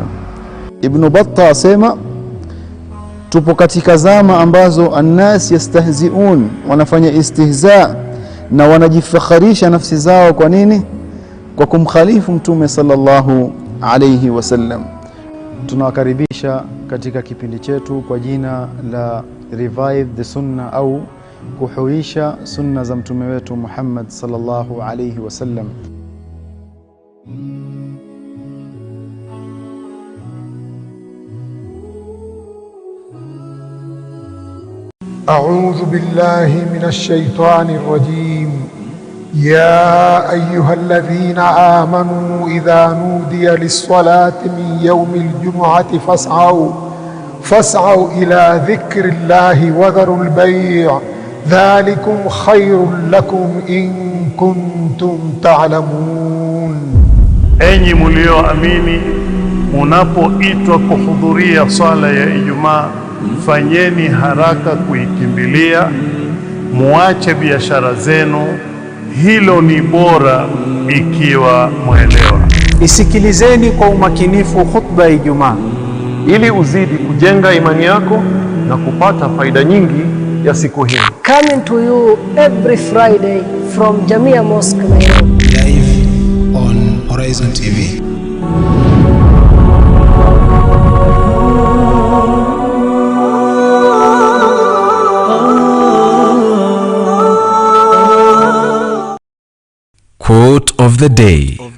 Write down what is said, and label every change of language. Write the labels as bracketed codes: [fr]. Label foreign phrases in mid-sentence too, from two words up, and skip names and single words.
[sw] Ibn Battah asema tupo katika zama ambazo [ar] الناس يستهزئون, [sw] wanafanya istihza na wanajifakharisha nafsi zao. Kwa nini? Kwa kumkhalifu mtume [ar] صلى الله عليه وسلم. [sw] Tunawakaribisha katika kipindi chetu kwa jina la Revive the Sunna, au kuhuisha sunna za mtume wetu Muhammad [ar] صلى الله عليه وسلم. أعوذ بالله من الشيطان الرجيم. يا أيها الذين آمنوا إذا نودي للصلاة من يوم الجمعة فاسعوا إلى ذكر الله وذروا البيع ذلكم خير لكم إن كنتم تعلمون. [sw] Enyi mlioamini, munapoitwa kuhudhuria swala ya Ijumaa, fanyeni haraka kuikimbilia, muache biashara zenu, hilo ni bora ikiwa mwelewa. Isikilizeni kwa umakinifu khutba ya Ijumaa ili uzidi kujenga imani yako na kupata faida nyingi ya siku hii. [en] Coming to you every Friday from Jamia Mosque Nairobi. Live on Horizon TV. Quote of the day.